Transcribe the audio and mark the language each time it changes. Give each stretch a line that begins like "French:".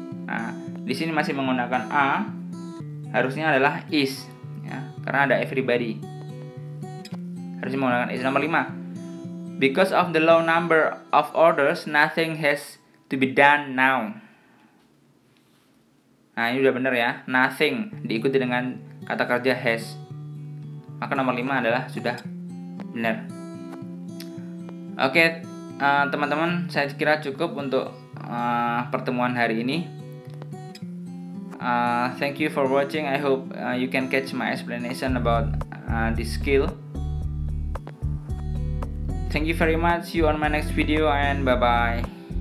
Indonesian: Nah, di sini masih menggunakan a. Harusnya adalah is ya, karena ada everybody. Harusnya menggunakan is. Nomor 5.
English: Because of the low number of orders, nothing has to be done now.
Indonesian: Nah, ini udah benar ya. Nothing diikuti dengan kata kerja has. Maka nomor 5 adalah sudah benar. Oke, teman-teman, saya kira cukup untuk pertemuan hari ini.
English: Thank you for watching. I hope you can catch my explanation about this skill. Thank you very much. See you on my next video and bye bye.